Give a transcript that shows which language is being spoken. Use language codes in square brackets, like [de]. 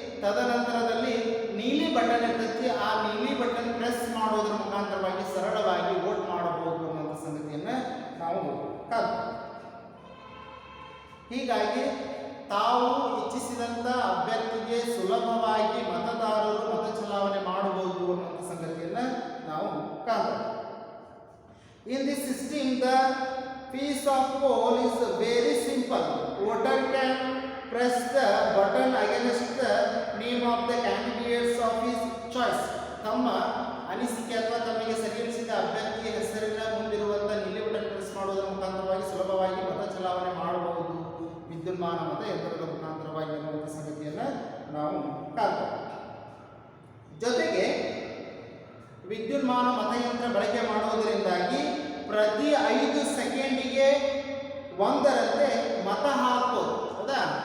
[kn] ತದನಂತರದಲ್ಲಿ ನೀಲಿ ಬಟನ್ ಇರ್ತೈತಿ. ಆ ನೀಲಿ ಬಟನ್ ಪ್ರೆಸ್ ಮಾಡೋದ್ರ ಮುಖಾಂತರವಾಗಿ ಸರಳವಾಗಿ ವೋಟ್ ಮಾಡಬಹುದು ಅನ್ನುವಂಥ ಸಂಗತಿಯನ್ನು ನಾವು ಕಾಣ್ತೇವೆ. ಹೀಗಾಗಿ ತಾವು ಇಚ್ಛಿಸಿದಂಥ ಅಭ್ಯರ್ಥಿಗೆ ಸುಲಭವಾಗಿ ಮತದಾರರು ಮತ ಚಲಾವಣೆ ಮಾಡಬಹುದು ಅನ್ನುವಂಥ ಸಂಗತಿಯನ್ನು ನಾವು ಕಾಣ್ತೇವೆ. [en] In this system the piece of poll is very simple. Voter can press the button against the name of the candidates of his choice. [kn] ತಮ್ಮ ಅನಿಸಿಕೆ ಅಥವಾ ತಮಗೆ ಸರಿಯಿಸಿದ ಅಭ್ಯರ್ಥಿಯ ಹೆಸರಿನ ಮುಂದಿರುವಂಥ ನೀಲಿ ಬಟನ್ ಪ್ರೆಸ್ ಮಾಡುವುದರ ಮುಖಾಂತರವಾಗಿ ಸುಲಭವಾಗಿ ಮತ ಚಲಾವಣೆ ಮಾಡಬಹುದು ವಿದ್ಯುನ್ಮಾನ ಮತಯಂತ್ರದ ಮುಖಾಂತರವಾಗಿ ಅನ್ನುವಂಥ ಸಂಗತಿಯನ್ನು ನಾವು ಕಾಣ್ತೇವೆ. ಜೊತೆಗೆ ವಿದ್ಯುನ್ಮಾನ ಮತಯಂತ್ರ ಬಳಕೆ ಮಾಡುವುದರಿಂದಾಗಿ ಪ್ರತಿ 5 ಸೆಕೆಂಡಿಗೆ ಒಂದರಂತೆ ಮತ ಹಾಕೋದು. ಹೌದಾ?